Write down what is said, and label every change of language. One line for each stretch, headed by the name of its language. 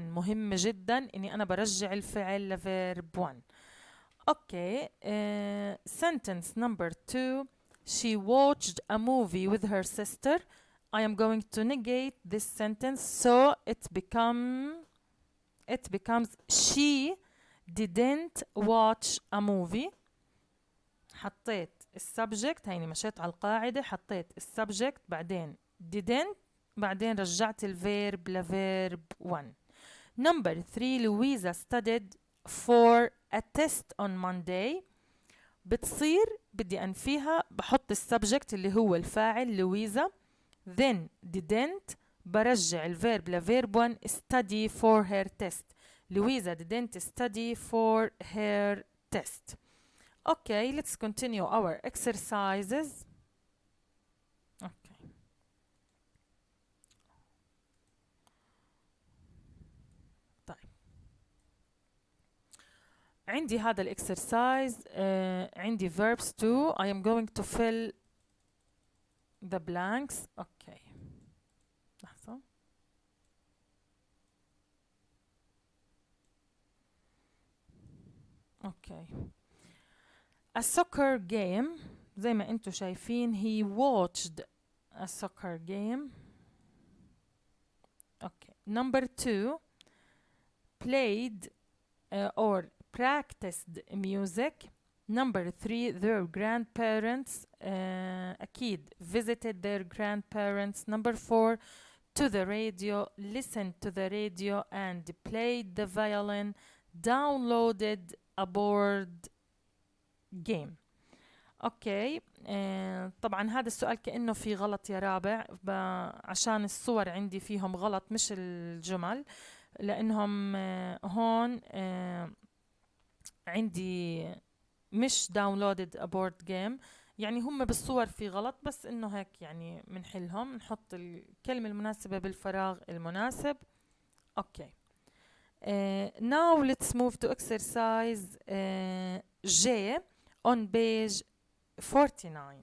Arabic: مهم جدا إني أنا برجع الفعل لverb 1.
English: Okay. Sentence number 2. She watched a movie with her sister. I am going to negate this sentence so it becomes she didn't watch a movie.
Arabic: حطيت السبجكت، هيني مشيت على القاعدة، حطيت السبجكت بعدين didn't بعدين رجعت الفيرب لفيرب 1.
English: Number 3. Louisa studied for a test on Monday.
Arabic: بتصير بدي أنفيها بحط السبجكت اللي هو الفاعل لويزا
English: then didn't
Arabic: برجع الفيرب لفيرب 1
English: study for her test. Louisa didn't study for her test. Okay, let's continue our exercises. Okay.
Arabic: طيب عندي هذا الاكسرسايز عندي
English: verbs too. I am going to fill the blanks. Okay.
Arabic: لحظة.
English: Okay. A soccer game.
Arabic: زي ما انتو شايفين
English: he watched a soccer game. Okay. Number 2. Played or practiced music. Number 3. Their grandparents
Arabic: أكيد
English: visited their grandparents. Number 4. To the radio, listened to the radio and played the violin. Downloaded a board game.
Arabic: اوكي. طبعا هذا السؤال كأنه في غلط يا رابع عشان الصور عندي فيهم غلط مش الجمل، لانهم هون عندي مش
English: downloaded a board game،
Arabic: يعني هم بالصور في غلط، بس انه هيك يعني منحلهم نحط الكلمة المناسبة بالفراغ المناسب. اوكي.
English: Now let's move to exercise J on page 49.